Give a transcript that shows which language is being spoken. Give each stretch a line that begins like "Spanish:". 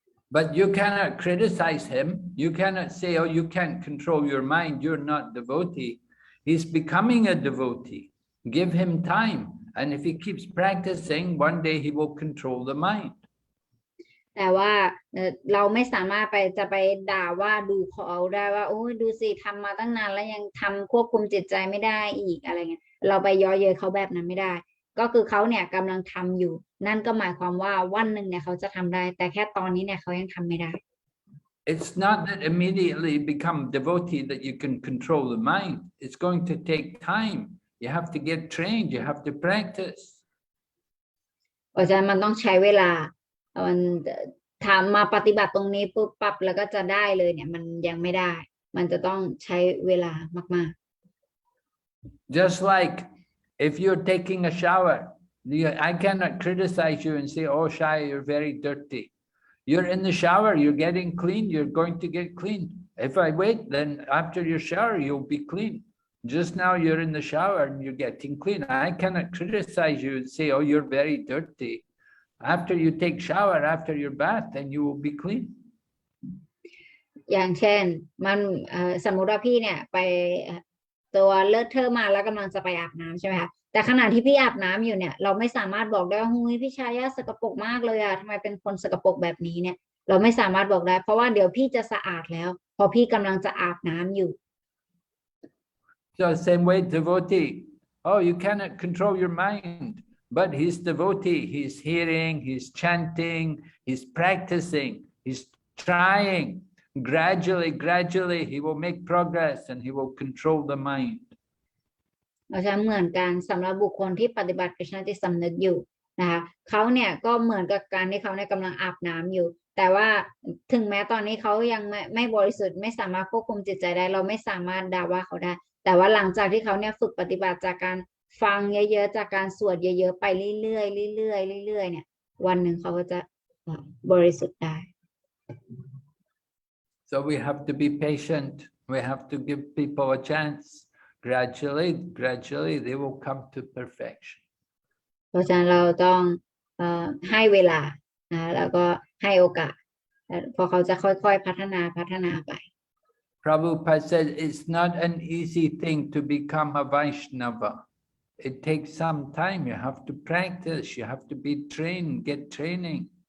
English: But you cannot criticize him. You cannot say, oh, you can't control your mind. You're not devotee. He's becoming a devotee. Give him time. And if he keeps practicing, one day he will control the mind.
Thai: แต่ว่าเราไม่สามารถจะไปด่าว่าดูเขาได้ว่าโอ้ยดูสิทำมาตั้งนานแล้วยังทำควบคุมจิตใจไม่ได้อีกอะไรเงี้ยเราไปย่อเย้ยเขาแบบนั้นไม่ได้ก็คือเขาเนี่ยกำลังทำอยู่นั่นก็หมายความว่าวันหนึ่งเนี่ยเขาจะทำได้แต่แค่ตอนนี้เนี่ยเขายังทำไม่ได้
English: It's not that immediately become devotee that you can control the mind. It's going to take time. You have to get trained. You have to practice.
Thai: เพราะฉะนั้นมันต้องใช้เวลามันทำมาปฏิบัติตรงนี้ปุ๊บปั๊บแล้วก็จะได้เลยเนี่ยมันยังไม่ได้มันจะต้องใช้เวลามาก
English: ๆ Just like if you're taking a shower, I cannot criticize you and say, oh, Shai, you're very dirty. You're in the shower, you're getting clean, you're going to get clean. If I wait, then after your shower, you'll be clean. Just now you're in the shower and you're getting clean. I cannot criticize you and say, oh, you're very dirty. After you take shower, after your bath, then you will be clean.
Thai: อย่างเช่นมันสมมุติว่าพี่เนี่ยไปตัวเลอะเทอะมาแล้วกำลังจะไปอาบน้ำใช่ไหมคะแต่ขณะที่พี่อาบน้ำอยู่เนี่ยเราไม่สามารถบอกได้ว่าหุ้ยพี่ชายสกปรกมากเลยอะทำไมเป็นคนสกปรกแบบนี้เนี่ยเราไม่สามารถบอกได้เพราะว่าเดี๋ยวพี่จะสะอาดแล้วพอพี่กำลังจะอาบน้ำอยู่
English: So same way devotee, oh, you cannot control your mind, but he's devotee, he's hearing, he's chanting, he's practicing, he's trying. Gradually he will make progress and he will control the mind.
Thai: เราจะเหมือนกันสำหรับบุคคลที่ปฏิบัติกฤษณจิตสำนึกอยู่นะคะเขาเนี่ยก็เหมือนกับการที่เขาเนี่ยกำลังอาบน้ำอยู่แต่ว่าถึงแม้ตอนนี้เขายังไม่บริสุทธิ์ไม่สามารถควบคุมจิตใจได้เราไม่สามารถด่าว่าเขาได้แต่ว่าหลังจากที่เขาเนี่ยฝึกปฏิบัติจากการฟังเยอะๆจากการสวดเยอะๆไปเรื่อยๆเนี่ยวันหนึ่งเขาก็จะบริสุทธิ์ได้
English: So we have to be patient. We have to give people a chance. Gradually, they will come to perfection.
Thai: เพราะฉะนั้นเราต้องให้เวลาแล้วก็ให้โอกาสเพราะเขาจะค่อยๆพัฒนาไป
English: Prabhupada said it's not an easy thing to become a Vaishnava. It takes some time. You have to practice. You have to be trained, get training.